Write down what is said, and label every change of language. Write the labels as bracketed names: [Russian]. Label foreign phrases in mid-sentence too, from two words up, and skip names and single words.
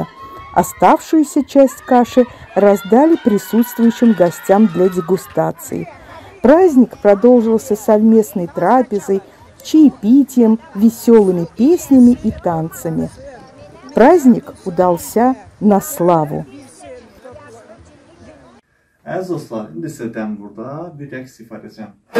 [Russian] Оставшуюся часть каши раздали присутствующим гостям для дегустации. Праздник продолжился совместной трапезой, чаепитием, веселыми песнями и танцами. Праздник удался на славу. [Azerbaijani] Əziz dostlar, indi sizdən burada bir rəqs ifa edəcəm.